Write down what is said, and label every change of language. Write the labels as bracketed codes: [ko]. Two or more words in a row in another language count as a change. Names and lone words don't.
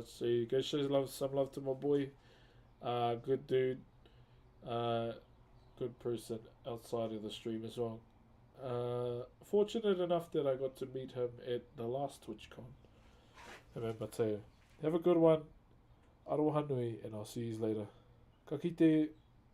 [en] So you go show some love to my boy. Good dude. Good person outside of the stream as well. Fortunate enough that I got to meet him at the last TwitchCon. Remember too. Have a good one. [mi] Aroha nui, [en] and I'll see you later. [mi] Ka kite.